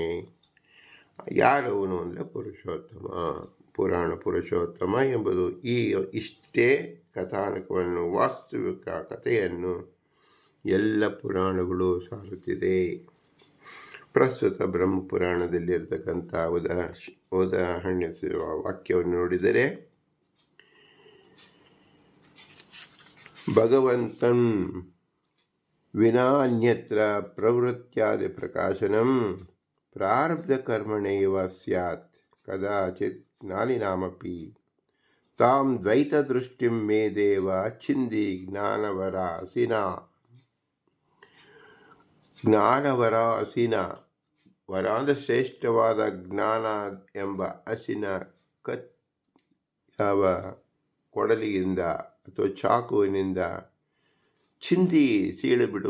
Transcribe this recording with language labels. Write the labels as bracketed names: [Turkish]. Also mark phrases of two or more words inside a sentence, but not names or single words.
[Kannada] ಯಾರವನು ಅಂದರೆ ಪುರುಷೋತ್ತಮ, ಪುರಾಣ ಪುರುಷೋತ್ತಮ ಎಂಬುದು ಇಷ್ಟೇ ಕಥಾನಕವನ್ನು, ವಾಸ್ತವಿಕ ಕಥೆಯನ್ನು ಎಲ್ಲ ಪುರಾಣಗಳು ಸಾರುತ್ತಿದೆ. ಪ್ರಸ್ತುತ ಬ್ರಹ್ಮಪುರಾಣದಲ್ಲಿರ್ತಕ್ಕಂಥ ಉದಾಹರಣೆ ವಾಕ್ಯವನ್ನು ನೋಡಿದರೆ, [Sanskrit] ಭಗವಂತಂ ವಿನಾ ಅನ್ಯತ್ರ ಪ್ರವೃತ್ಯಾದಿ ಪ್ರಕಾಶನಂ ಪ್ರಾರಬ್ಧ ಕರ್ಮಣೇವ ಸ್ಯಾತ್ ಕದಾಚಿತ್ ಜ್ಞಾನಿನಾಮಪಿ ತಾಂ ದ್ವೈತ ದೃಷ್ಟಿಂ ಮೇ ದೇವ ಛಿಂದಿ ಜ್ಞಾನವರಾಸಿನ. [Kannada] ವರಾದ ಶ್ರೇಷ್ಠವಾದ ಜ್ಞಾನ ಎಂಬ ಹಸಿನ ಯಾವ ಕೊಡಲಿಯಿಂದ ಅಥವಾ ಚಾಕುವಿನಿಂದ ಚಿಂದಿ ಸೀಳಿಬಿಡು.